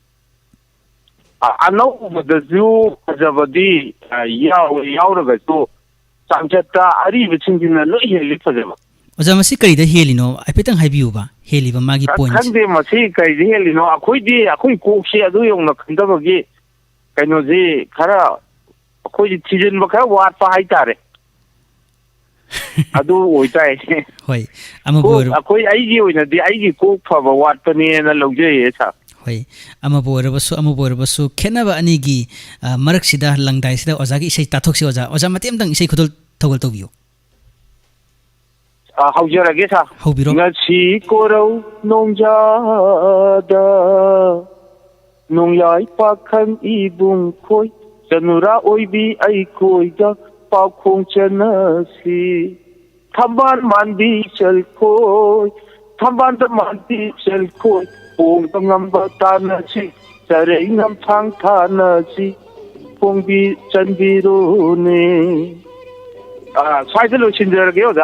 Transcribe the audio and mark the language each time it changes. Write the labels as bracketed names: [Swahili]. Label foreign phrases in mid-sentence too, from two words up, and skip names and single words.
[Manipuri] अनौ मदजु फजबदी यावरगसु चांचता अरिबे चिंगिना लोइ हेलि फजबा ओजा मसी करिदा हेलिनो आइपेतंग हाइबियुबा हेलिबा मागी पॉइंट खंदे मसी करिदा हेलिनो अखोई कोकसे अदु योंना खंदबगी कइनोजी खरा अखोई थिजन बखा वाटपा हाइतारे अदु ओइताय होय अमबोर अखोई आइगी ओइनादि आइगी कोक फबा वाटपनेना लौजैये सा होय अमबोरबसु खेनबा अनिगी मरकसिदा लंगदाइसिदा ओजागी इसै ताथोक्सि ओजा मतेमदंग इसै खुदल थगल तोबियो हौजरगे सा हौबिरो ngasi korau nongjada nongyai pakhang ibung khoi janura oibi ai khoi ga pakhong chanasi thamban mandi chal khoi thamban da mandi chal khoi ong tangam ba tanasi sarei ngam thang thanasi pongbi chanbiro ne saidalo chinjarage oja